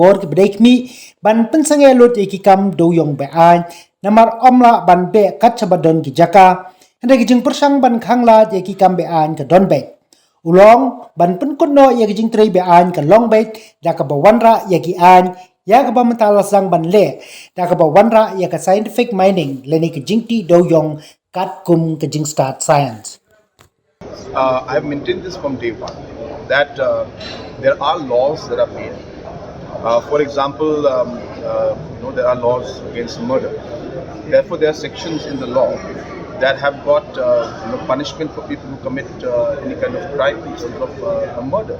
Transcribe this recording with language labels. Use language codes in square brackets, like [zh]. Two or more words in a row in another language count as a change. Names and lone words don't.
[kha] bor ki brekmi ban pensange lot ye ki kam do yong be an namar omla ban be kat chabadon ki jaka hande ki jing Pyrshang ban khangla ye ki kam be an ka don be ulong ban pen kunno ye ki jing Trei be an ka long Beit da ka bawanra ye ki an ya ka ba mentala sang ban le da ka bawanra ya ka [en] scientific mining [kha] le ni ki jing ti do yong kat kum ka jing [en] start science. I have maintained this from day one, that there are laws that are made. For example, there are laws against murder. Therefore, there are sections in the law that have got punishment for people who commit any kind of crime in terms of a murder.